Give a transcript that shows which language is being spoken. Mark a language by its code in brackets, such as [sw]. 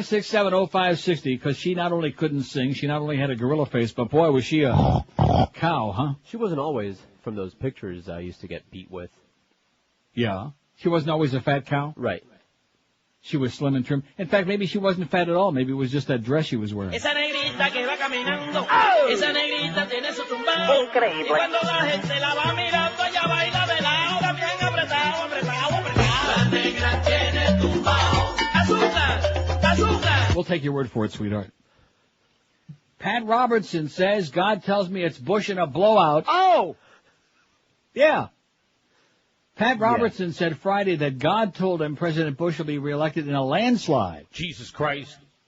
[en] 5670560, because she not only couldn't sing, she not only had a gorilla face, but boy, was she a cow, huh? She wasn't always from those pictures I used to get beat with. Yeah. She wasn't always a fat cow? Right. She was slim and trim. In fact, maybe she wasn't fat at all. Maybe it was just that dress she was wearing. [es] Esa negrita que va caminando, esa negrita tiene su tumbao. Increíble. Y cuando la gente la va mirando, ella baila de lado, bien apretado, apretado, apretado. La negra tiene tumbao. Azúcar, azúcar. [en] We'll take your word for it, sweetheart. Pat Robertson says, God tells me it's Bush in a blowout. Oh! Yeah. Pat Robertson said Friday that God told him President Bush will be reelected in a landslide. Jesus Christ.